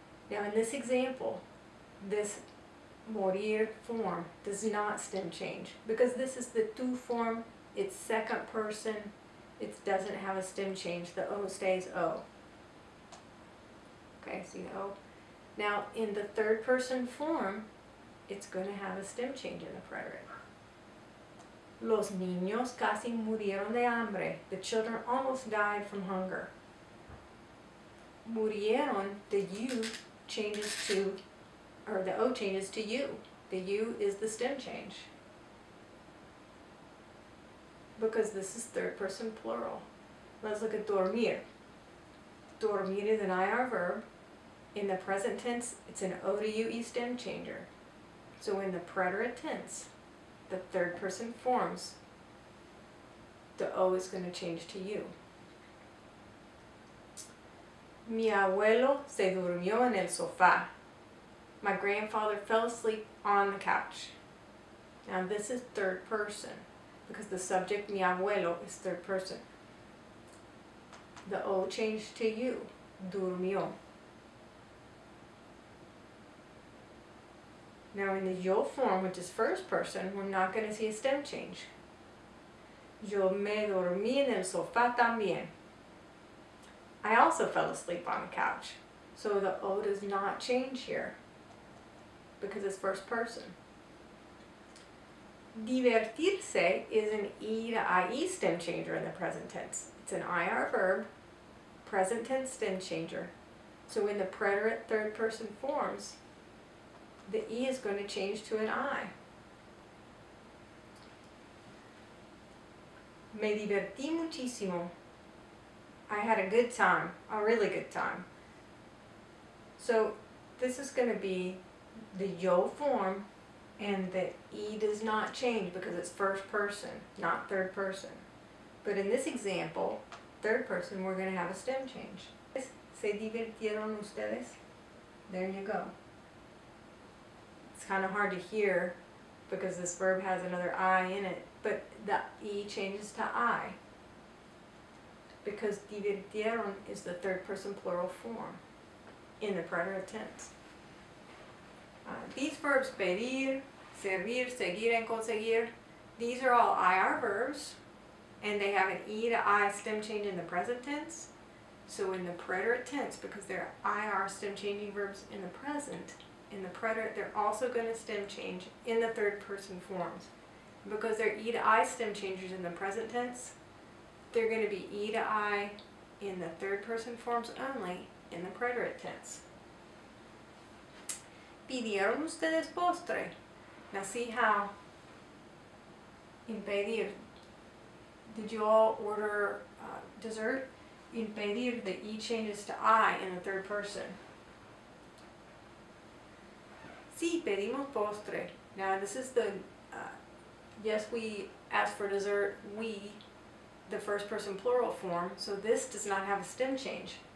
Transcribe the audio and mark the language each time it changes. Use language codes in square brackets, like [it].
[en] Now in this example, this morir form does not stem change because this is the tú form, it's second person, it doesn't have a stem change, the O stays O. Okay, see the O? Now in the third person form, it's going to have a stem change in the preterite. [es] Los niños casi murieron de hambre. [en] The children almost died from hunger. Murieron, the U changes to, or the O changes to U. The U is the stem change. Because this is third person plural. Let's look at dormir. Dormir is an IR verb. In the present tense, it's an O to UE stem changer. So in the preterite tense, the third person forms, the O is going to change to U. [es] Mi abuelo se durmió en el sofá. [en] My grandfather fell asleep on the couch. Now this is third person because the subject [es] mi abuelo [en] is third person. The O changed to U, durmió. Now in the yo form, which is first person, we're not going to see a stem change. [es] Yo me dormí en el sofá también. [en] I also fell asleep on the couch. So the O does not change here because it's first person. Divertirse is an E to IE stem changer in the present tense. It's an IR verb, present tense stem changer. So in the preterite third person forms, the E is going to change to an I. [es] Me divertí muchísimo. [en] I had a good time, a really good time. So this is going to be the yo form, and the E does not change because it's first person, not third person. But in this example, third person, we're going to have a stem change. [es] ¿Se divirtieron ustedes? [en] There you go. It's kind of hard to hear because this verb has another I in it, but the E changes to I because divirtieron is the third person plural form in the preterite tense. These verbs, pedir, servir, seguir, and conseguir, these are all IR verbs, and they have an E to I stem change in the present tense. So in the preterite tense, because they're IR stem changing verbs in the present, in the preterite, they're also going to stem change in the third person forms. Because they're E to I stem changers in the present tense, they're going to be E to I in the third person forms only in the preterite tense. [es] ¿Pidieron ustedes postre? [en] Now see how impedir, did you all order dessert? Impedir, the E changes to I in the third person. [es] Sí, pedimos postre. [en] Now this is the, yes, we asked for dessert, we, the first person plural form, so this does not have a stem change.